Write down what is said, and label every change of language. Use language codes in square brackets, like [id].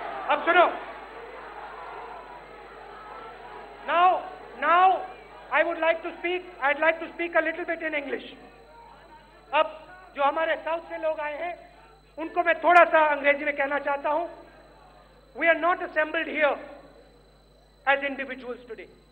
[hi] अब सुनो, [en] now I'd like to speak a little bit in English. [hi] अब जो हमारे साउथ से लोग आए हैं, उनको मैं थोड़ा सा अंग्रेजी में कहना चाहता हूं। [en] We are not assembled here as individuals today.